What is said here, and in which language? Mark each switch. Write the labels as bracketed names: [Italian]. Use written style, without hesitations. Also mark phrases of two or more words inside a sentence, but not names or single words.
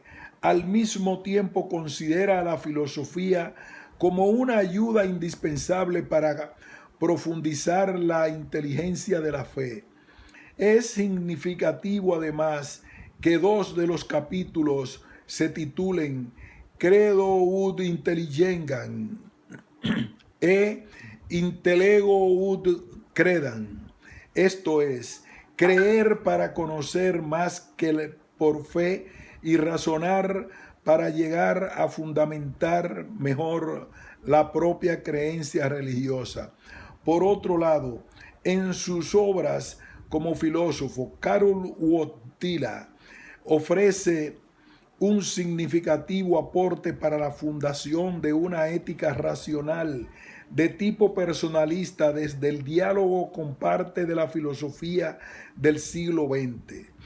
[Spanish] Al mismo tiempo considera a la filosofía como una ayuda indispensable para profundizar la inteligencia de la fe. Es significativo además que dos de los capítulos se titulen [Latin] Credo ut intelligenzam [Spanish] e [Latin] Intellego ut credam, [Spanish] esto es, creer para conocer más que por fe y razonar para llegar a fundamentar mejor la propia creencia religiosa. Por otro lado, en sus obras como filósofo, Karol Wojtyla ofrece un significativo aporte para la fundación de una ética racional de tipo personalista desde el diálogo con parte de la filosofía del siglo XX.